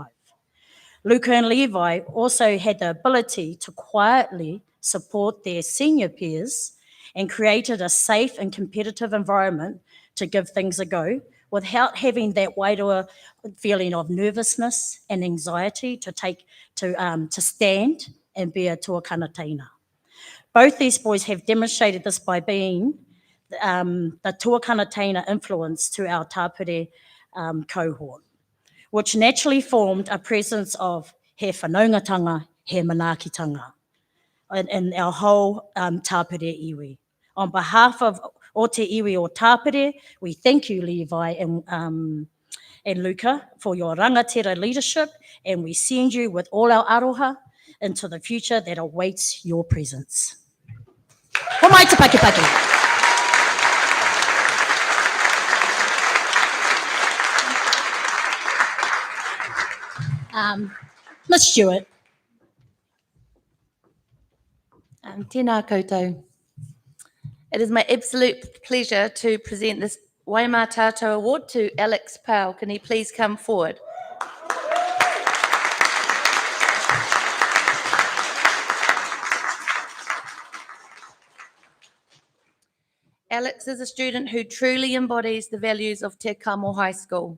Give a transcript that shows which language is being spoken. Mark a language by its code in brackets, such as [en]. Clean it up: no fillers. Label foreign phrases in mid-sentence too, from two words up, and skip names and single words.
[en] Luca and Levi also had the ability to quietly support their senior peers and created a safe and competitive environment to give things a go without having that wider feeling of nervousness and anxiety to stand and be a [mi] tuakana teina. [en] Both these boys have demonstrated this by being the [mi] tuakana teina [en] influence to our Tāpere cohort. which naturally formed a presence of [mi] he whanaungatanga, he manaakitanga [en] in our whole tāpere iwi. On behalf of [mi] o te iwi o tāpere, [en] we thank you, Levi and Luca, for your rangatira leadership, and we send you with all our aroha into the future that awaits your presence. [mi] Ko mai te pakipaki. Ms. Stewart. Tēnā koutou. [en] It is my absolute pleasure to present this Waima Tātou Award to Alex Powell. Can he please come forward? Alex is a student who truly embodies the values of Te Kamo High School.